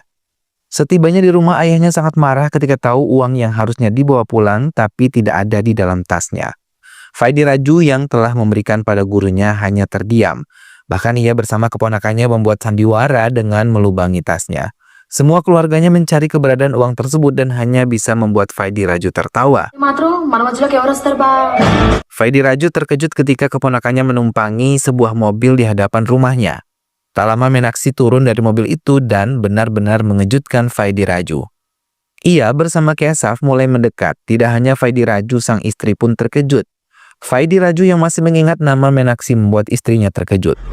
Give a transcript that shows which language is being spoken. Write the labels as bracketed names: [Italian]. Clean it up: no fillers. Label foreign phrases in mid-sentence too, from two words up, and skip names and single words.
[Indonesian] Setibanya di rumah, ayahnya sangat marah ketika tahu uang yang harusnya dibawa pulang tapi tidak ada di dalam tasnya. Faidi Raju yang telah memberikan pada gurunya hanya terdiam. Bahkan ia bersama keponakannya membuat sandiwara dengan melubangi tasnya. Semua keluarganya mencari keberadaan uang tersebut dan hanya bisa membuat Faidi Raju tertawa. [Telugu] మాత్రం మన మధ్యలోకి ఎవరు వస్తారు బా? [Indonesian] Faidi Raju terkejut ketika keponakannya menumpangi sebuah mobil di hadapan rumahnya. Tak lama Menaksi turun dari mobil itu dan benar-benar mengejutkan Faidi Raju. Ia bersama Kesaf mulai mendekat. Tidak hanya Faidi Raju, sang istri pun terkejut. Faidi Raju yang masih mengingat nama Menaksi membuat istrinya terkejut.